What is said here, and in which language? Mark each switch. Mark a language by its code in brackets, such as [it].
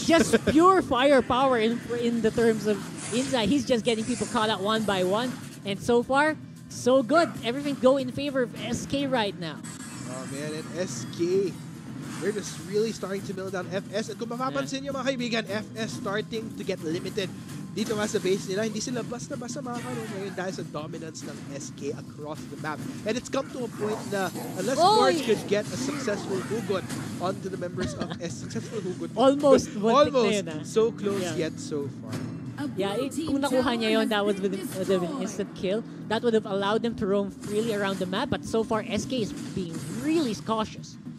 [en] It's just pure firepower in the terms of Inside. He's just getting people caught out one by one. And so far, so good. Everything go in favor of SK right now. Oh, man. And SK, they're just really starting to mill down FS. [tl] At kung mapapansin nyo mga kaibigan, FS [en] starting to get limited. [tl] Dito nga sa base nila, hindi sila basta-basta makakaroon ngayon dahil sa dominance ng SK across the map. [en] And it's come to a point na unless George could get a successful hugot onto the members of successful hugot. Almost. Almost. So close yet so far. Yeah, [tl] kung nakuha niya yun, [en] that was with an instant kill. That would have allowed them to roam freely around the map. But so far, SK is being really cautious.